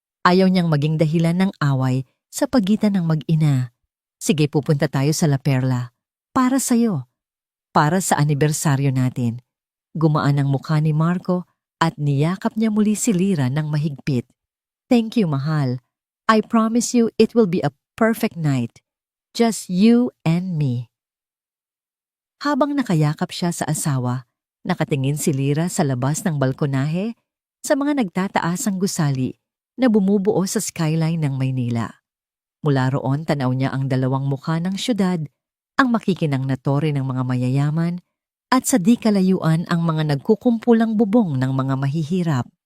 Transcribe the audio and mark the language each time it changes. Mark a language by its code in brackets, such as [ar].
[tl] Ayaw niyang maging dahilan ng away sa pagitan ng mag-ina. "Sige, pupunta tayo sa La Perla. Para sa'yo. Para sa anibersaryo natin." Gumaan ang mukha ni Marco at niyakap niya muli si Lyra ng mahigpit. [en] "Thank you, mahal. I promise you it will be a perfect night. Just you and me." [tl] Habang nakayakap siya sa asawa, nakatingin si Lyra sa labas ng balkonahe sa mga nagtataasang gusali na bumubuo sa skyline ng Maynila. Mula roon tanaw niya ang dalawang mukha ng syudad, ang makikinang na tore ng mga mayayaman, at sa di kalayuan ang mga nagkukumpulang bubong ng mga mahihirap.